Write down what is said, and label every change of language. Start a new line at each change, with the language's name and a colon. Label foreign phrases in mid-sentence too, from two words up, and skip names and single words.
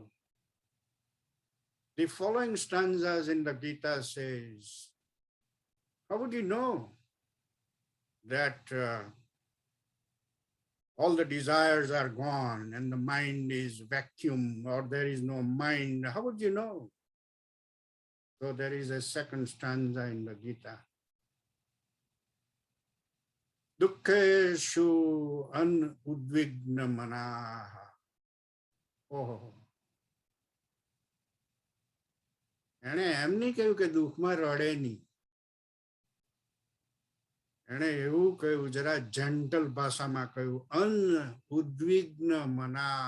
English: The following stanzas in the Gita says, how would you know that all the desires are gone and the mind is vacuum or there is no mind? How would you know? So there is a second stanza in the Gita.
Sanskrit: दुःखेषु अनुद्विग्न मनाः.
Gujarati: Oh. એણે એમ નહીં કહ્યું કે દુઃખમાં રડે નહીં. એણે એવું કહ્યું, જરા જેન્ટલ ભાષામાં કહ્યું,
Sanskrit: અન ઉદ્વિગ્ન મના.